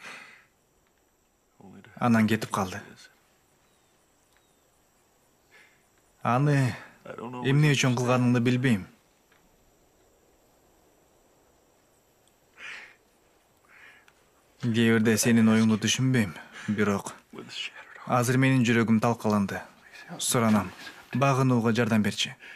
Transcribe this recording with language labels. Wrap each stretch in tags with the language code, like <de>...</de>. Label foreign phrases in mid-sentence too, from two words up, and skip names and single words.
<en>only to</en> <ky>анан кетип калды. Аны</ky> <en>I don't know.</en> <ky>эмне үчүн кылганымды билбейм. Кээ бирде сенин оюңду түшүнбөйм, бирок</ky> <en>With shattered heart.</en> <ky>азыр менин жүрөгүм талкаланды. Суранам, багынууга жардам берчи.</ky>